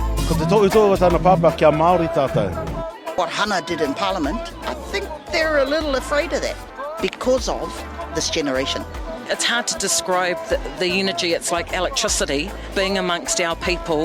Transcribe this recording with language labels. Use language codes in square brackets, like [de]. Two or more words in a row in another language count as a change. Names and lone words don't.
[mi] Ko te Toitū o tāna papa kia Māori tātou. [en] What Hana did in Parliament, I think they're a little afraid of that because of this generation. It's hard to describe the energy. It's like electricity being amongst our people.